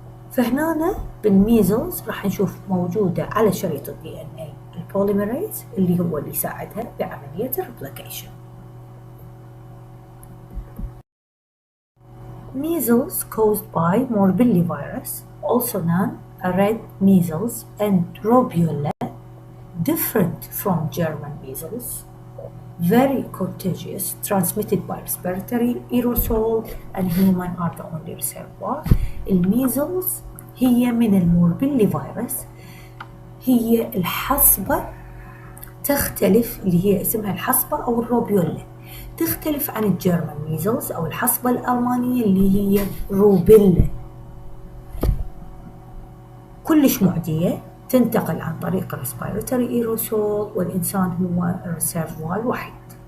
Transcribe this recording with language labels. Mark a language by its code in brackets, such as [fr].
[ar] فهنا بالميزلز راح نشوف موجودة على شريط الدي ان اي البوليميريز اللي هو اللي يساعدها بعملية الريبليكيشن. [en] Measles caused by morbillivirus, also known as red measles and rubella, different from German measles, very contagious, transmitted by respiratory aerosol, and human are the only reservoir. [ar] الميزلز هي من الموربيليفيروس، هي الحصبة تختلف، اللي هي اسمها الحصبة أو الروبيولا، تختلف عن الجيرمان ميزلز أو الحصبة الألمانية اللي هي روبيلا، كلش معدية، تنتقل عن طريق الريسبيراتوري ايروسول، والإنسان هو الريسيرفوار الوحيد.